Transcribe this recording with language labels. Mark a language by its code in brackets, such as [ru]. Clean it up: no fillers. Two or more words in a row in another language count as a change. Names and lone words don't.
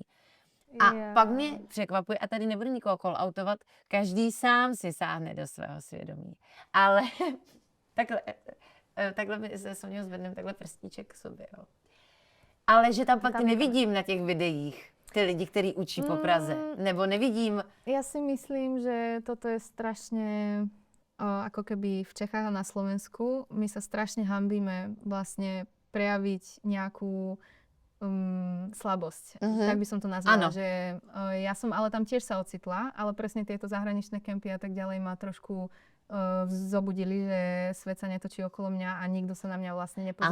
[cs] A pak mě překvapuje, a tady nebudu nikoho call-outovat, každý sám si sáhne do svého svědomí. Ale takhle my se Soňou zvedneme takhle prstíček k sobě, jo. Ale že tam pak ty nevidím na těch videích, ty lidi, kteří učí po Praze, nebo nevidím. [sk] Ja si myslím, že toto je strašne ako keby v Čechách a na Slovensku. My sa strašne hanbíme vlastne prejaviť nejakú slabosť. Tak by som to nazvala, že ja som ale tam tiež sa ocitla, ale presne tieto zahraničné kempy a tak ďalej ma trošku zobudili, že svet sa netočí okolo mňa a nikto sa na mňa vlastne nepozerá.